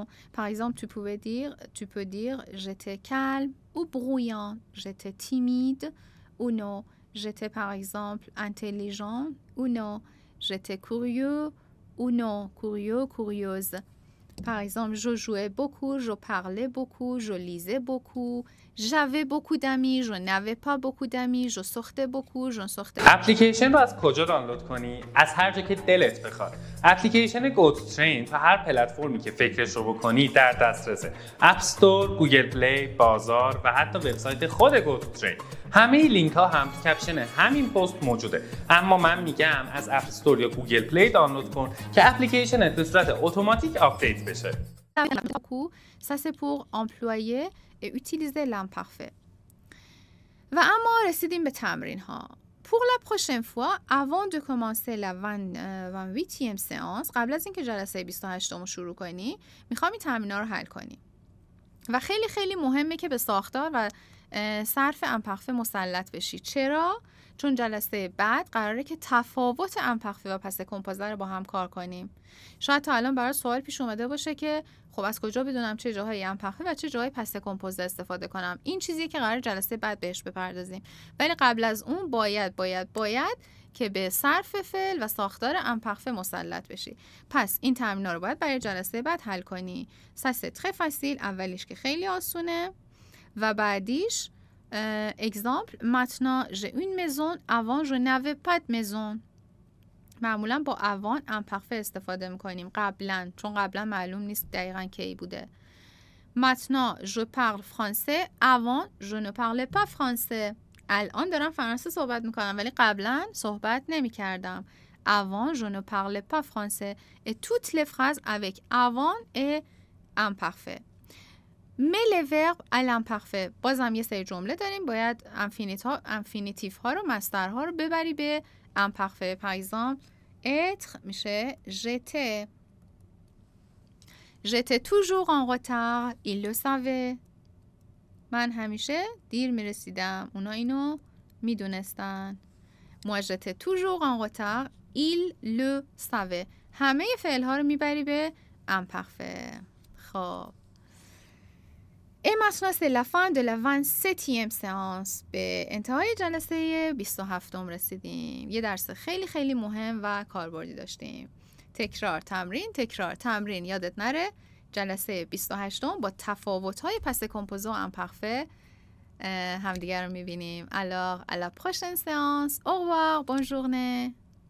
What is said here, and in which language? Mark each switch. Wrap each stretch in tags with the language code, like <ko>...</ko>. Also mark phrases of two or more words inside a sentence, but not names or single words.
<fr>Par exemple, tu peux dire j'étais calme ou bruyant, j'étais timide ou non, j'étais par exemple intelligent ou non, j'étais curieux ou non, curieux, curieuse. Par exemple, je jouais beaucoup, je parlais beaucoup, je lisais beaucoup, j'avais beaucoup d'amis, je n'avais pas beaucoup d'amis, je sortais beaucoup, je ne sortais pas.</fr> <fa>اپلیکیشن رو از کجا دانلود کنی؟ از هر جا که دلت بخواد. اپلیکیشن گوت ترین تا هر پلتفرمی که فکرش رو بکنی در دسترسه. اپ استور، گوگل پلی، بازار و حتی وبسایت خود گوت ترین. همه لینک ها هم تو کپشن همین پست موجوده. اما من میگم از اپ استور یا گوگل پلی دانلود کن که اپلیکیشنت به صورت اتوماتیک آپدیت بشه.</fa> <fr>Ça c'est pour employer et utiliser l'imparfait.</fr> <fa>و اما رسیدیم به تمرین ها.</fa> <fr>Pour la prochaine fois, avant de commencer la 28e séance,</fr> <fa>قبل از اینکه جلسه 28 رو شروع کنی، میخوام این تمرین‌ها رو حل کنی. و خیلی خیلی مهمه که به ساختار و صرف امپرفه مسلط بشی. چرا؟ چون جلسه بعد قراره که تفاوت امپرفه و</fa> <fr>passé composé</fr> <fa>رو با هم کار کنیم. شاید تا الان برای سوال پیش اومده باشه که خب از کجا بدونم چه جاهای امپرفه و چه جاهای</fa> <fr>passé composé</fr> <fa>استفاده کنم. این چیزیه که قراره جلسه بعد بهش بپردازیم. ولی قبل از اون باید که به صرف فعل و ساختار امپرفه مسلط بشی. پس این تمرین‌ها رو باید برای جلسه بعد حل کنی.</fa> <fr>Ça c'est très facile.</fr> <fa>اولیش که خیلی آسونه و بعدیش</fa> <fr>exemple, maintenant j'ai une maison, avant je n'avais pas de maison.</fr> <fa>معمولا با avant امپرفه استفاده میکنیم قبلا، چون قبلا معلوم نیست دقیقا کی بوده.</fa> <fr>maintenant je parle français, avant je ne parlais pas français.</fr> <fa>الان دارم فرانسه صحبت میکنم ولی قبلا صحبت نمیکردم.</fa> <fr>avant je ne parlais pas français. Et toutes les phrases avec avant et imparfait. Mais les verbes à l'imparfait.</fr> <fa>بازم یه سری جمله داریم، باید انفینیتیف ها رو، مصدر ها رو ببری به imparfait.</fa> <fr>Par exemple, être میشه j'étais. J'étais toujours en retard. Il le savait.</fr> <fa>من همیشه دیر میرسیدم. اونا اینو میدونستن.</fa> <fr>Moi j'étais toujours en retard. Il le savait.</fr> <fa>همه فعل ها رو میبری به imparfait.</fa> <fr>خب Et maintenant, c'est la fin de la 27e séance.</fr> <fa>به انتهای جلسه 27 رسیدیم. یه درس خیلی خیلی مهم و کاربردی داشتیم. تکرار تمرین یادت نره. جلسه 28 با تفاوت‌های</fa> <fr>passé composé</fr> <fa>و امپرفه همدیگر رو می‌بینیم.</fa> <fr>Alors, à la prochaine séance. Au revoir, bonne journée.</fr>